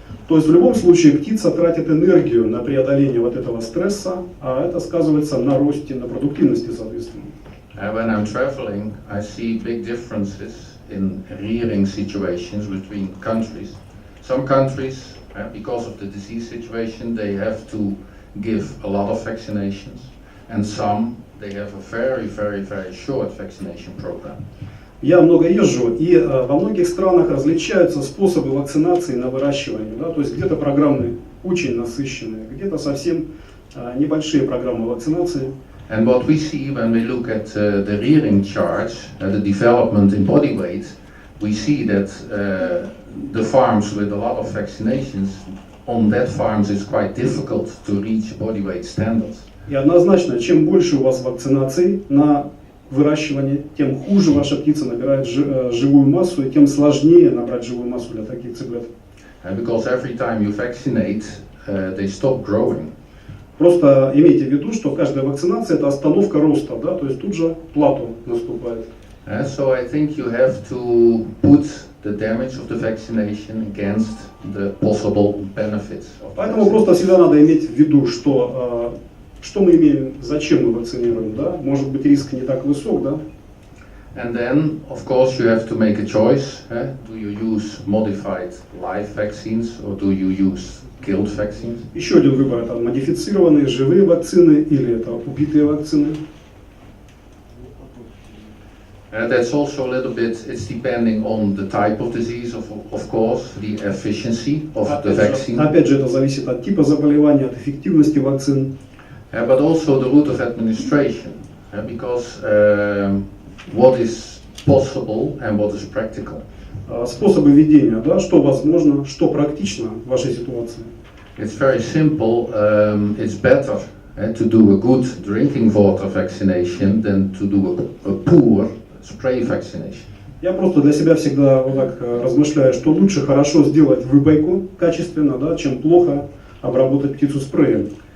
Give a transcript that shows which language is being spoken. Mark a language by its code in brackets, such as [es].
[ru] То есть, в любом случае, птица тратит энергию на преодоление вот этого стресса, а это сказывается на росте, на продуктивности, соответственно. [en] When I'm traveling, I see big differences in rearing situations between countries. Some countries, because of the disease situation, they have to give a lot of vaccinations, and some they have a very short vaccination program. [ru] Я много езжу, и во многих странах различаются способы вакцинации на выращивание. Да? То есть где-то программы очень насыщенные, где-то совсем небольшие программы вакцинации. [en] And what we see when we look at the rearing charts, the development in body weight, we see that the farms with a lot of vaccinations, on that farms it's quite difficult to reach body weight standards. [ru] И однозначно, чем больше у вас вакцинаций на выращивание, тем хуже ваша птица набирает живую массу, и тем сложнее набрать живую массу для таких цыплят. [en] Because every time you vaccinate, they stop growing. [ru] Просто имейте в виду, что каждая вакцинация – это остановка роста, да, то есть тут же плато наступает. [en] So I think you have to put the damage of the vaccination against the possible benefits of the [ru] Поэтому просто всегда надо иметь в виду, что мы имеем, зачем мы вакцинируем, да? Может быть, риск не так высок, да? [en] And then, of course, you have to make a choice. Do you use modified live vaccines or do you use killed vaccines? [ru] Еще один выбор – это модифицированные живые вакцины или это убитые вакцины. [en] That's also a little bit, it's depending on the type of disease, of course, the efficiency of the vaccine. [ru] Опять же, это зависит от типа заболевания, от эффективности вакцин. [en] But also the route of administration, because what is possible and what is practical. [ru] Способы ведения, да, что возможно, что практично в вашей ситуации. [en] It's very simple. It's better to do a good drinking water vaccination than to do a poor spray vaccination. [ru] Я просто для себя всегда вот так размышляю, что лучше хорошо сделать выпайку качественно, да, чем плохо обработать птицу спреем.